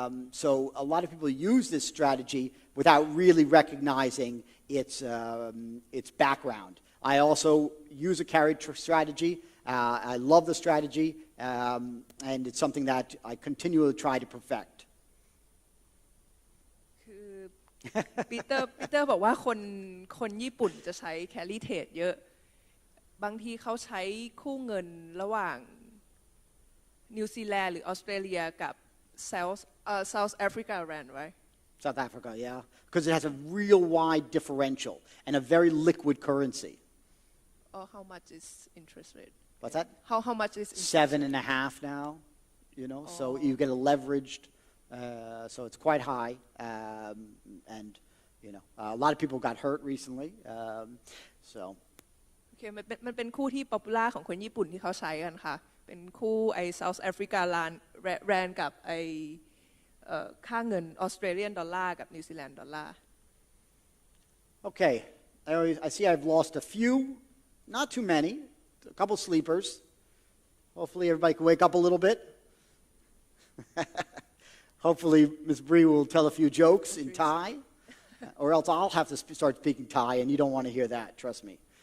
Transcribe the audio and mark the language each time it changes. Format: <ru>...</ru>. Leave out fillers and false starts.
<en>So a lot of people use this strategy without really recognizing its background. I also use a carry strategy. I love the strategy, and it's something that I continually try to perfect.</en> <th>คือปีเตอร์บอกว่าคนญี่ปุ่นจะใช้ carry trade เยอะบางทีเขาใช้คู่เงินระหว่างนิวซีแลนด์หรือออสเตรเลียกับ South Africa rand right</th> <en>South Africa, yeah, because it has a real wide differential and a very liquid currency. How much is interest rate? What's that? How much is 7.5 now, so you get a leveraged, so it's quite high, and a lot of people got hurt recently, so.</en> <th>โอเคมันเป็นคู่ที่ป๊อปปูล่าของคนญี่ปุ่นที่เขาใช้กันค่ะเป็นคู่ไอ้ South Africa rand กับไอ้ค่าเงินออสเตรเลียนดอลลาร์กับนิวซีแลนด์ดอลลาร์</th> <en>Okay, I see I've lost a few, not too many, a couple sleepers. Hopefully everybody can wake up a little bit. Hopefully Ms. Bree will tell a few jokes in Thai, or else I'll have to start speaking Thai, and you don't want to hear that, trust me.</en>